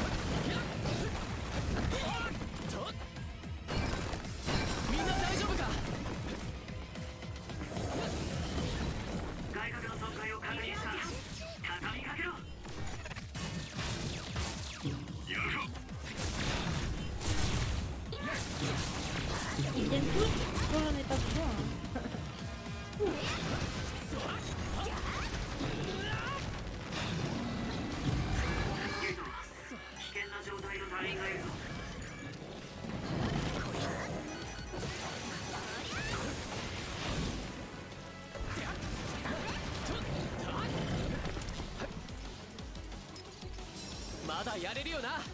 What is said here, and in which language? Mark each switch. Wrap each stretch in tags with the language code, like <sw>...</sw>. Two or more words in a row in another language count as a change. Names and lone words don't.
<ja>みんな大丈夫か。外角の損壊を確認した。畳みかけろ。やるぞ。</ja> <fr>Ils viennent tous. Moi, j'en ai pas besoin. Hein.</fr> <ja>ユイト、危険な状態の隊員がいるぞ。まだやれるよな。</ja>